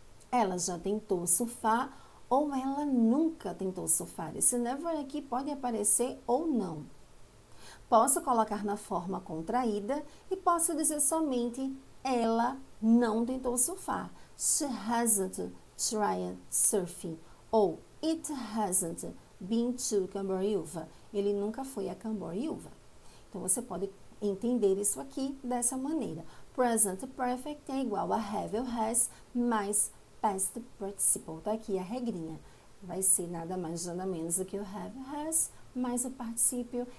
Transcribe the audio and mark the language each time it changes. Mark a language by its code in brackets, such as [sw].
[pt] Ela já tentou surfar ou ela nunca tentou surfar. Esse never aqui pode aparecer ou não. Posso colocar na forma contraída e posso dizer somente ela não tentou surfar. [en] She hasn't tried surfing. [pt] Ou [en] it hasn't been to Camboriúva. [pt] Ele nunca foi a Camboriúva. Então, você pode entender isso aqui dessa maneira. Present perfect é igual a have ou has mais past participle. Tá aqui a regrinha. Vai ser nada mais nada menos do que o have, has, mais o particípio.